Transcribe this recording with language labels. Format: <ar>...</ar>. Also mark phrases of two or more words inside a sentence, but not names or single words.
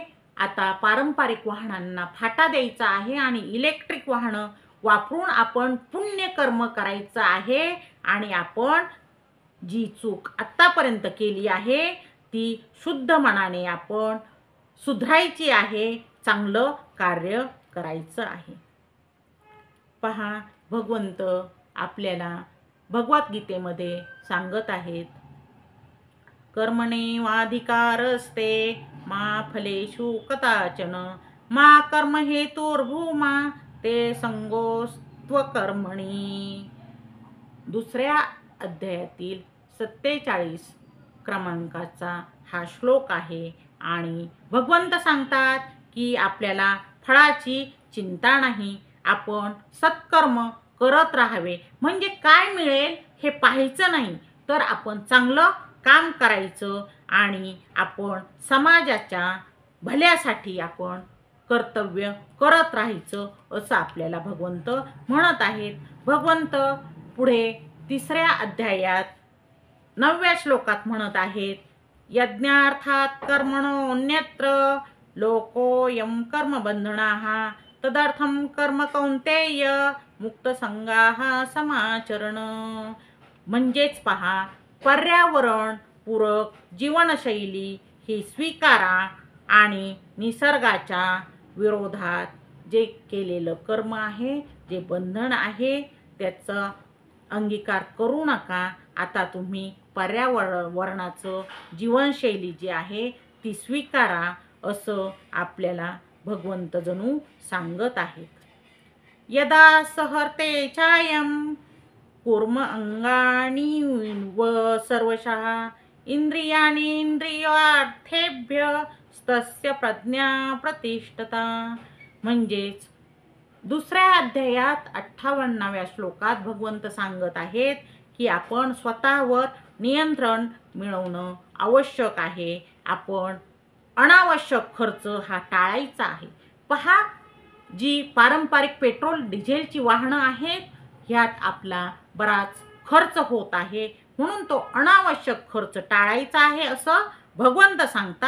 <mr>आता पारंपरिक वाहनांना फाटा द्यायचा आहे आणि इलेक्ट्रिक वाहनं वापरून आपण पुण्यकर्म करायचं आहे आणि आपण जी चूक आत्तापर्यंत केली आहे ती शुद्ध मनाने आपण सुधारायची आहे, चांगलं कार्य करायचं आहे. पहा, भगवंत आपल्याला भगवद्गीतेमध्ये सांगत आहेत,</mr> <sa>कर्मणेवाधिकारस्ते मा फलेषु कदाचन मा कर्म हेतुर्भूमा ते संगोस्त्वकर्मणी.</sa> <mr>2ऱ्या अध्यायातील 47 क्रमांकाचा हा श्लोक आहे आणि भगवंत सांगतात की आपल्याला फळाची चिंता नाही, आपण सत्कर्म करत राहावे. म्हणजे काय मिळेल हे पाहायचं नाही, तर आपण चांगलं काम करायचं आणि आपण समाजाच्या भल्यासाठी आपण कर्तव्य करत राहायचं असं आपल्याला भगवंत म्हणत आहेत. भगवंत पुढे 3ऱ्या अध्यायात 9व्या श्लोकात म्हणत आहेत,</mr> <sa>यज्ञार्थात कर्मणोऽन्यत्र लोकोऽयं कर्मबन्धनाः तदर्थं कर्म कौन्तेय मुक्तसंगाः समाचरण.</sa> <mr>म्हणजेच पहा, पर्यावरण पूरक जीवनशैली ही स्वीकारा आणि निसर्गाच्या विरोधात जे केलेलं कर्म आहे, जे बंधन आहे, त्याचा अंगीकार करू नका. आता तुम्ही पर्यावरणाचं जीवनशैली जी आहे ती स्वीकारा असं आपल्याला भगवंत जणू सांगत आहेत.</mr> <sa>यदा सहर्ते छायं कुर्म अंगानी व सर्वशः इंद्रियाणींद्रियार्थेभ्य तस्य प्रज्ञा प्रतिष्ठता.</sa> <mr>म्हणजेच दुसऱ्या अध्यायात 58व्या श्लोकात भगवंत सांगत आहेत की आपण स्वतःवर नियंत्रण मिळवणं आवश्यक आहे. आपण अनावश्यक खर्च हा टाळायचा आहे. पहा, जी पारंपरिक पेट्रोल डिझेलची वाहनं आहेत ह्यात आपला बराच खर्च होत आहे, म्हणून तो अनावश्यक खर्च टाळायचा आहे असं भगवंत सांगतात.</mr>